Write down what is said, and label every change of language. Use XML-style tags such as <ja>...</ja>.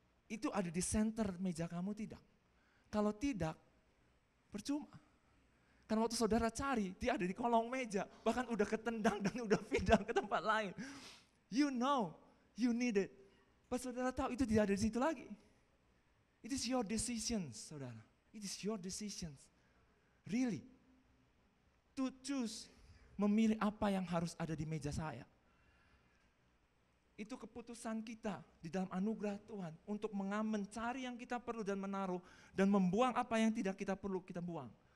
<id>Itu ada di center meja kamu tidak? Kalau tidak, percuma. Karena waktu saudara cari, dia ada di kolong meja, bahkan udah ketendang dan udah pindah ke tempat lain.</id> <en>You know, you need it.</en> <id>Pas saudara tahu itu tidak ada di situ lagi.</id> <en>It is your decisions,</en> <id>saudara.</id> <en>It is your decisions. Really. To choose,</en> <id>memilih apa yang harus ada di meja saya. Itu keputusan kita di dalam anugerah Tuhan untuk mencari yang kita perlu dan menaruh, dan membuang apa yang tidak kita perlu kita buang.</id>